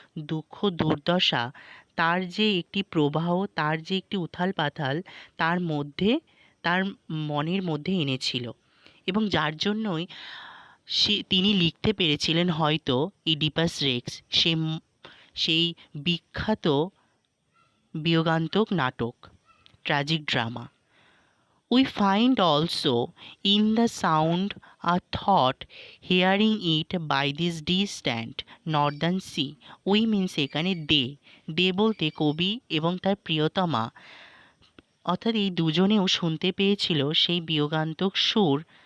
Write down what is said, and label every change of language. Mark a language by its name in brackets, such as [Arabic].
[Bangla] দুঃখ দুর্দশা, তার যে একটি প্রবাহ, তার যে একটি উথাল পাথাল তার মধ্যে, তার মনের মধ্যে এনেছিল, এবং যার জন্যই তিনি লিখতে পেরেছিলেন হয়তো ইডিপাস রেক্স সেই বিখ্যাত বিয়োগান্তক নাটক, tragic drama. [English] We find also in the sound a thought, hearing it by this distant northern sea. We means [Bangla] এখানে দে বলতে কবি এবং তার প্রিয়তমা, অর্থাৎ এই দুজনেও শুনতে পেয়েছিল সেই বিয়োগান্তক সুর।